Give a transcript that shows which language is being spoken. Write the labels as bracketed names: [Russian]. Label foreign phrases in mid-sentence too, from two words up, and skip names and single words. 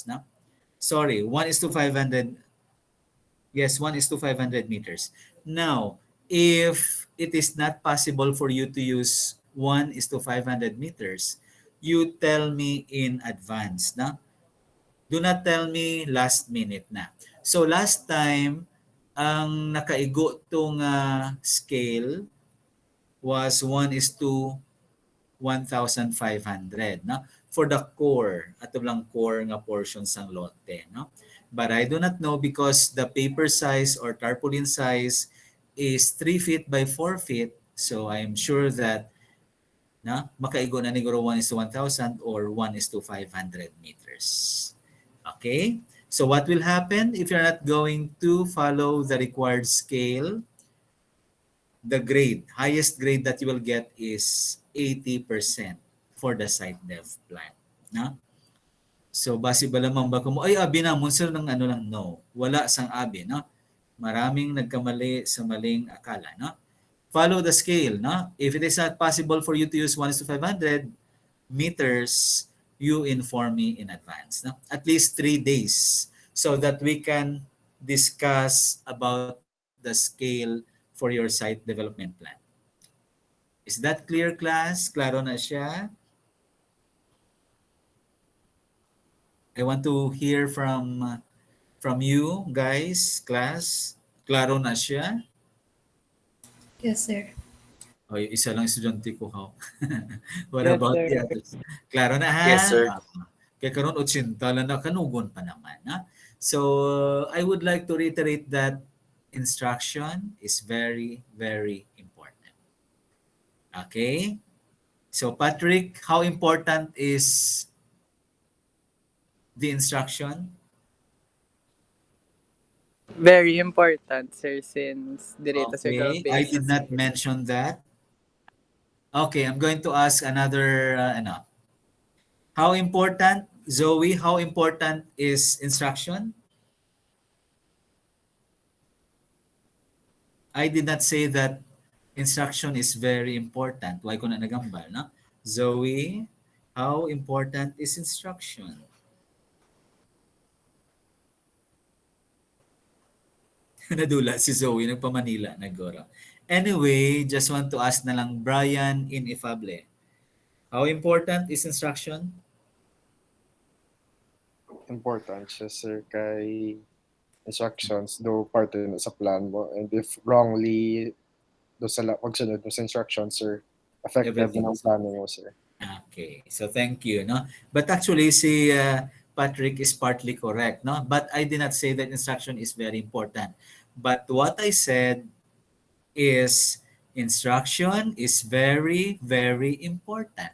[English] No? Sorry, 1:500. Yes, 1:500 meters. Now, if it is not possible for you to use 1:500 meters, you tell me in advance. [Hiligaynon] Na? [English] Do not tell me last minute na. So last time, [Hiligaynon] ang nakaigo tong [English] scale was [Hiligaynon] 1:1,500. Na? [English] For the core, [Hiligaynon] ato lang core nga portion sang lote. No? [English] But I do not know because the paper size or tarpaulin size is 3 feet by 4 feet. So I'm sure that [Hiligaynon] makaigo na niguro [English] 1:1,000 or 1:500 meters. Okay? So what will happen if you're not going to follow the required scale? The grade, highest grade that you will get is 80% for the site dev plan. [Hiligaynon] No? [English] So, [Hiligaynon] base ba lamang ba mo, ay, abi na, sir, ng ano lang, no. Wala sang abi, no? [Filipino] Maraming nagkamali sa maling akala, [Hiligaynon] no? [English] Follow the scale, no? If it is not possible for you to use 1:500 meters, you inform me in advance, no? At least 3 days so that we can discuss about the scale for your site development plan. Is that clear, class? [Hiligaynon] Klaro na siya? [English] I want to hear from you guys, class. [Hiligaynon] Klaro na siya? [English] Yes, sir. [Hiligaynon] O, isa lang estudyante ko ha. [English] What Yes, about sir. the others? [Hiligaynon] Klaro na ha? [English] Yes, sir. [Hiligaynon] Kaya karon 80 lang na kanugon pa naman. Ha? [English] So, I would like to reiterate that instruction is very, very important. Okay? So, Patrick, how important is the instruction? Very important, sir, since direta sir Okay, [Hiligaynon] ka [English] I did not mention that. Okay, I'm going to ask another, How important, Zoe, how important is instruction? I did not say that instruction is very important. [Hiligaynon] Why ko na nagambal, no? [English] Zoe, how important is instruction? [Hiligaynon] Nadula si Zoe, nagpa-Manila, nagoro. [English] Anyway, just want to ask [Hiligaynon] na lang [English] Brian Ineffable. How important is instruction? [Hiligaynon] Important siya, sir, kay instructions, do parte na sa plan mo. [English] And if wrongly, [Hiligaynon] do sa pagsunod mo sa [English] instructions, sir, effective Everything [Hiligaynon] na ang [English] is- [Hiligaynon] planning mo, sir. [English] Okay, so thank you, no? But actually, si Patrick is partly correct, no? But I did not say that instruction is very important. But what I said is instruction is very, very important.